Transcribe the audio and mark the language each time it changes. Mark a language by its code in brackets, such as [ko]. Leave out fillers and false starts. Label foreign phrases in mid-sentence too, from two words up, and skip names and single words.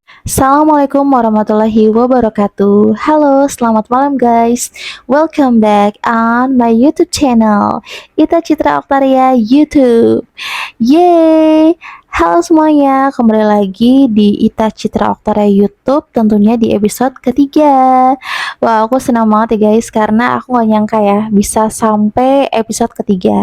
[ar] السلام عليكم ورحمة الله وبركاته. [en] Halo, [id] selamat malam [en] guys. Welcome back on my YouTube channel, Ita Citra Oktaria YouTube. Yeay. [id] Halo semuanya, kembali lagi di Ita Citra Oktaria YouTube, tentunya di episode ketiga. Wah, aku senang banget ya guys, karena aku gak nyangka ya bisa sampai episode ketiga.